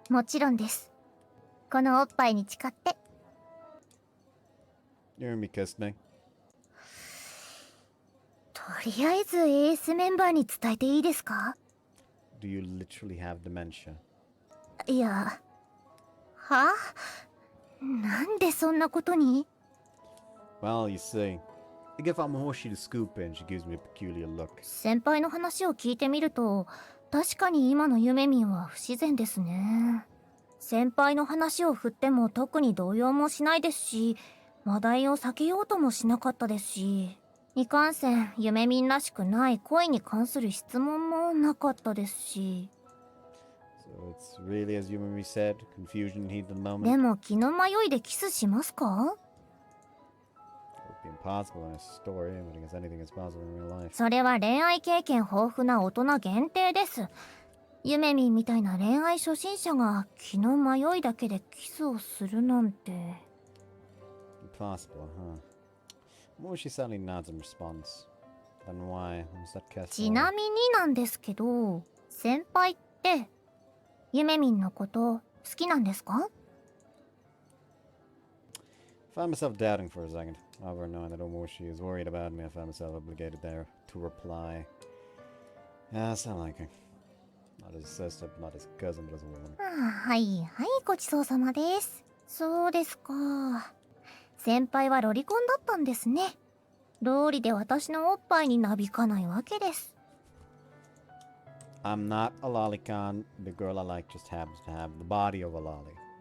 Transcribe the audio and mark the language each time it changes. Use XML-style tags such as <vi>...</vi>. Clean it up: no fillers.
<ja>もちろんです。このおっぱいに誓って。</ja> <en>Yumi kissed me.</en> <ja>とりあえず AS メンバーに伝えていいですか？</ja> <en>Do you literally have dementia?</en> <ja>いや、は？なんでそんなことに？</ja> <en>Well, you see, if I'm Hoshi to scoop in, she gives me a peculiar look.</en> <ja>先輩の話を聞いてみると、確かに今のゆめみんは不自然ですね。先輩の話を振っても特に動揺もしないですし、話題を避けようともしなかったですし、いかんせんゆめみんらしくない恋に関する質問もなかったですし。</ja> <en>So it's really as Yumemi said, confusion in heat of the moment.</en> <ja>でも気の迷いでキスしますか？</ja> <en>It would be impossible in a story, but I guess anything is possible in real life.</en> <ja>それは恋愛経験豊富な大人限定です。ゆめみんみたいな恋愛初心者が気の迷いだけでキスをするなんて。</ja> <en>Impossible, huh? Moshi sadly nods in response. Then why? Was that cast</en> <ja>ちなみになんですけど、先輩ってゆめみんのこと好きなんですか？</ja> <en>Found myself doubting for a second. However, knowing that Omoshi is worried about me, I found myself obligated there to reply. Yes, I like her. Not his sister, not his cousin, but as a woman.</en> <ja>はいはい、ごちそうさまです。そうですか。先輩はロリコンだったんですね。道理で私のおっぱいになびかないわけです。</ja> <en>I'm not a lolicon. The girl I like just happens to have the body of a lolly.</en>